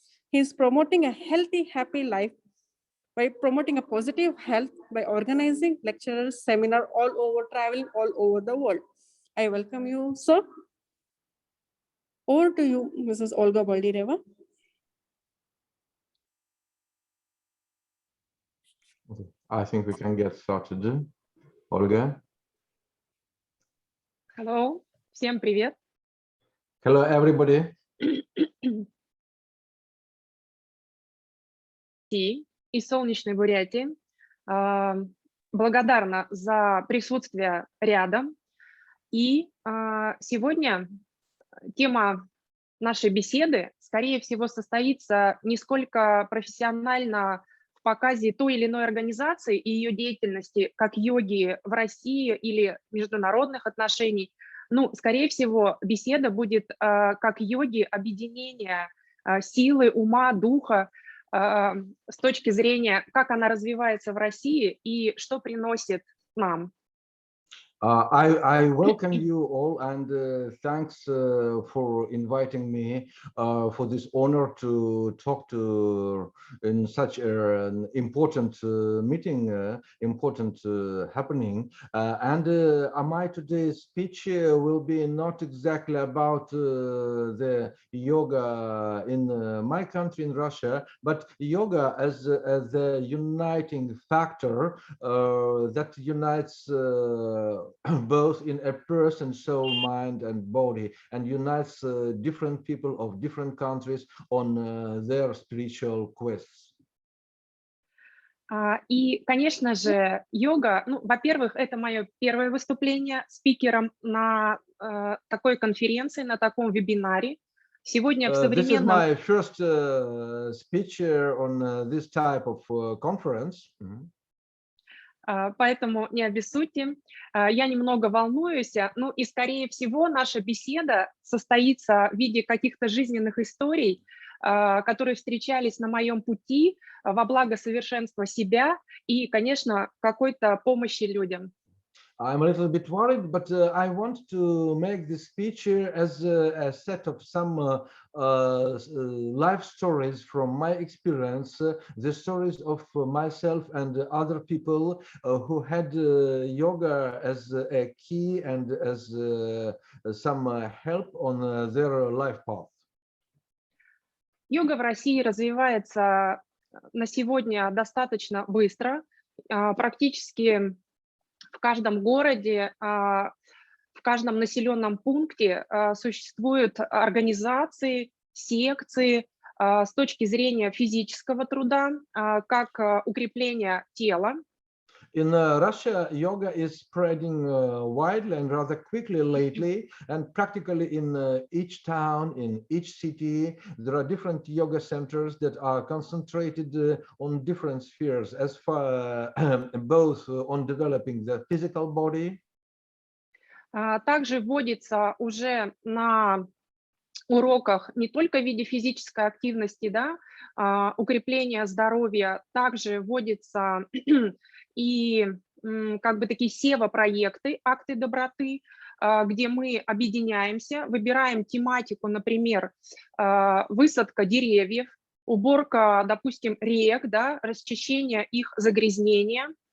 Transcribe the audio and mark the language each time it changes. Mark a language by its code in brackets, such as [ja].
[en] He is promoting a healthy, happy life by promoting a positive health by organizing lectures, seminar traveling all over the world. I welcome you, sir. Over to you, Mrs. Olga Boldyreva. Okay. I think we can get started. Olga. [ru] Hello, всем привет. [en] Hello, everybody. [ru] из солнечной Бурятии. Благодарна за присутствие рядом. И сегодня тема нашей беседы, скорее всего, состоится не сколько профессионально в показе той или иной организации и ее деятельности, как йоги в России или международных отношений. Ну, скорее всего, беседа будет как йоги объединения силы, ума, духа с точки зрения, как она развивается в России и что приносит нам. [en] I welcome you all and thanks for inviting me for this honor to talk to in such an important meeting, important happening. And my today's speech will be not exactly about the yoga in my country, in Russia, but yoga as the uniting factor that unites both in a person, soul, mind, and body, and unites different people of different countries on their spiritual quests. [ru] И, конечно же, йога, ну, во-первых, это мое первое выступление спикером на такой конференции, на таком вебинаре. Сегодня в современном... [en] This is my first speech on this type of conference. [ru] Поэтому не обессудьте. Я немного волнуюсь. Ну и, скорее всего, наша беседа состоится в виде каких-то жизненных историй, которые встречались на моем пути во благо совершенства себя и, конечно, какой-то помощи людям. [en] I'm a little bit worried, but I want to make this speech as a set of some life stories from my experience, the stories of myself and other people who had yoga as a key and as some help on their life path. [ru] Йога в России развивается на сегодня достаточно быстро, практически в каждом городе, в каждом населенном пункте существуют организации, секции с точки зрения физического труда, как укрепление тела. [en] In Russia, yoga is spreading widely and rather quickly lately, and practically in each town, in each city, there are different yoga centers that are concentrated on different spheres, as far both on developing the physical body. [ru] Также вводится уже на уроках не только в виде физической активности, да, укрепления здоровья, также вводится и как бы такие сева-проекты, акты доброты, где мы объединяемся, выбираем тематику, например, высадка деревьев, уборка, допустим, рек, да, расчищение их загрязнения.